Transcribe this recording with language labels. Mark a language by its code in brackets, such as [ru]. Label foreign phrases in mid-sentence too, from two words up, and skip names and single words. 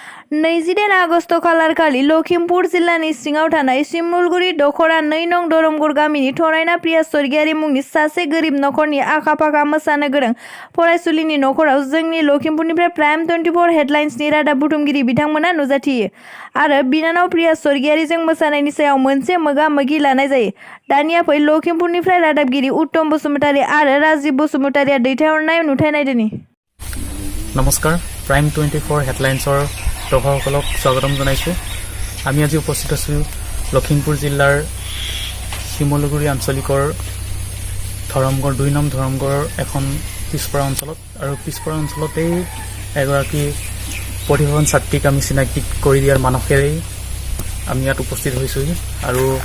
[brx] नैजिदाइन आगस्ट खालारखालि लखिमपुर जिल्लानि सिङाव थानाय सिमुलगुरि दखरा 2 नं धरमगुर गामिनि थरायना प्रिया स्वर्गियारि मुंनि सासे गोरिब नखरनि आखा-फाखा मोसानो गोरों फरायसुलिनि नखराव जोंनि लखिमपुरनिफ्राय प्राइम 24 हेडलाइन्सनि रादाब बुथुमगिरि बिथांमोना नुजाथियो आरो बिनानाव प्रिया स्वर्गियारिजों मोसानायनि सायाव मोनसे मोगा-मोगि लानाय जायो। दानिया फै लखिमपुरनिफ्राय रादाबगिरि उत्तम बसुमतारी आरो राजीव बसुमतारीया दैथायहरनाय नुथाय नायदोनि। [as] नमस्कार, प्राइम 24 हेडलाइन्सर দৰ্শকসকলক স্বাগতম জনাইছোঁ। আমি আজি উপস্থিত আছোঁ লখিমপুৰ জিলাৰ শিমলুগুৰি আঞ্চলিকৰ ধৰমগড় 2 নং ধৰমগড়ৰ এখন পিছপৰা অঞ্চলত আৰু পিছপৰা অঞ্চলতেই এগৰাকী প্ৰতিভাৱান ছাত্ৰীক আমি চিনাকি কৰি দিয়াৰ মানসেৰেই আমি ইয়াত উপস্থিত হৈছোঁ আৰু